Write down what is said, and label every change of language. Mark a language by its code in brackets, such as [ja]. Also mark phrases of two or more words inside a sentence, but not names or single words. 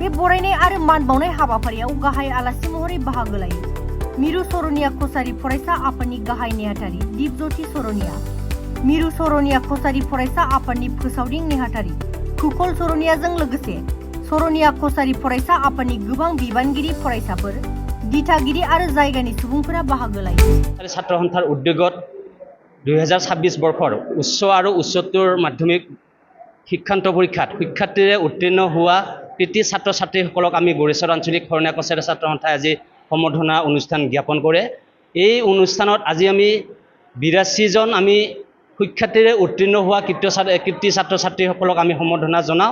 [brx] बे बरायनाय आरो मान बावनाय हाबाफारियाव गाहाय आलासि महरै बाहागो लायो मिरु सरनिया कसारी फरायसा आफादनि गाहाय नेहाथारि दीपज्योति सरनिया, मिरु सरनिया कसारी फरायसा आफादनि फोसावदिं नेहाथारि खुखल सरनियाजों लोगोसे सरनिया कसारी फरायसा आफादनि गोबां बिबानगिरि फरायसाफोर, दिथागिरि आरो जायगानि सुबुंफोरा बाहागो लायो। [as] ছাত্ৰ সন্থাৰ উদ্যোগত 2026 বৰ্ষৰ উচ্চ আৰু উচ্চতৰ মাধ্যমিক শিক্ষান্ত পৰীক্ষাত শিক্ষাৰ্থীৰে উত্তীৰ্ণ হোৱা কৃতি ছাত্ৰ ছাত্ৰীসকলক আমি গৰেছৰ আঞ্চলিক সৰনীয়া কছাৰী ছাত্ৰ সন্থাই আজি সম্বৰ্ধনা অনুষ্ঠান জ্ঞাপন কৰে। এই অনুষ্ঠানত আজি আমি 82 জন আমি শিক্ষাৰ্থীৰে উত্তীৰ্ণ হোৱা কৃতি ছাত্ৰ ছাত্ৰীসকলক আমি সম্বৰ্ধনা জনাওঁ।